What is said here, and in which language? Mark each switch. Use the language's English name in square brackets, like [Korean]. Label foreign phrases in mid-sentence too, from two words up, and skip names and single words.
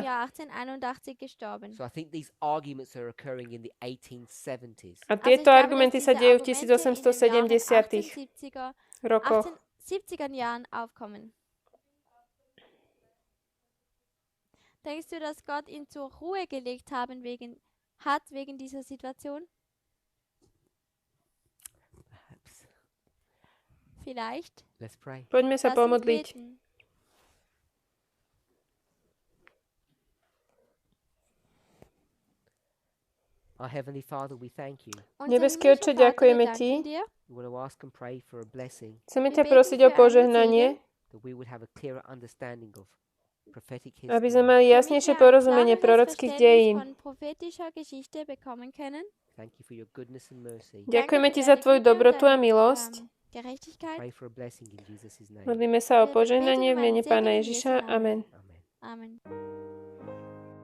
[German] Jahr 1881 gestorben. [English] So I think these arguments are occurring in the 1870s. A [German] Also ich [Slovak] tieto [German] glaube, [Slovak] argumenty [German] dass [Slovak] sa [German] diese [Slovak] dejú v [German] Argumente in den Jahren [Slovak] 1870 [German] 1870er, [Slovak] rokoch. [German] 1870er Jahren aufkommen. Denkst du, dass Gott ihn zur Ruhe gelegt hat wegen dieser Situation? [English] Perhaps. [German] Vielleicht. [English] Let's pray. [Slovak] Poďme sa [German] Lass uns [Slovak] pomodliť. [German] beten. [English] Our Heavenly Father, we thank you. [German] Unser [Slovak] Nebeský [German] himmlischer [Slovak] Otče, [German] Vater, wir [Slovak] ďakujeme [German] danken [Slovak] Ti. [German] dir, [English] We want to ask and pray for a blessing, [Slovak] Chceme [German] Wir [Slovak] ťa [German] beten [Slovak] prosiť o [German] für einen [Slovak] požehnanie, [English] that we would have a clearer understanding of prophetic [Slovak] aby sme [English] history. [Slovak] mali [German] damit [Slovak] jasnejšie [German] wir ein [Slovak] porozumenie [German] klareres [Slovak] prorockých [German] Verständnis [Slovak] dejín. [German] von prophetischer Geschichte bekommen können. [English] Thank you for your goodness and mercy. [Slovak] Ďakujeme [German] Danke [Slovak] Ti [German] für [Slovak] za [German] deine [Slovak] Tvoju [German] Güte und [Slovak] dobrotu a [German] deine, [Slovak] milosť. [German] Gerechtigkeit. [English] Pray for a blessing in Jesus' name. [Slovak] Modlíme sa o [German] Wir beten [Slovak] požehnanie v [German] um [Slovak] mene [German] einen [Slovak] Pána [German] Segen in [Slovak] Ježiša. [German] Jesu Namen. [English] Amen. [Slovak] Amen. [German] Amen.